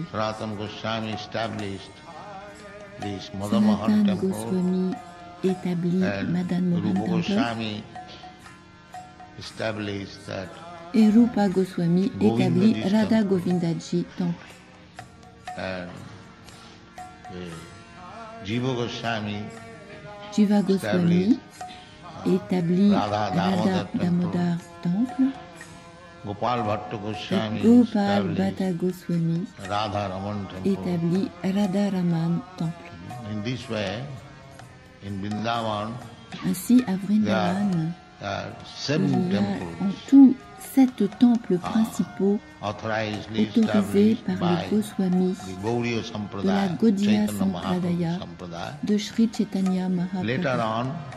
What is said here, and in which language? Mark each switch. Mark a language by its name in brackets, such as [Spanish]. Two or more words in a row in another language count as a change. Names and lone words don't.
[French] Sanatan Goswami établit Madan Mohan Temple et Rupa Goswami établit Radha Govindaji Temple. Jiva Goswami établit Radha Damodar Temple et Gopal Bhatta Goswami établit Radha Raman Temple. Ainsi, à Vrindavan, il y a en tout 7 temples principaux autorisés par le Goswami de la Gaudiya Sampradaya de Sri Chaitanya Mahaprabhu.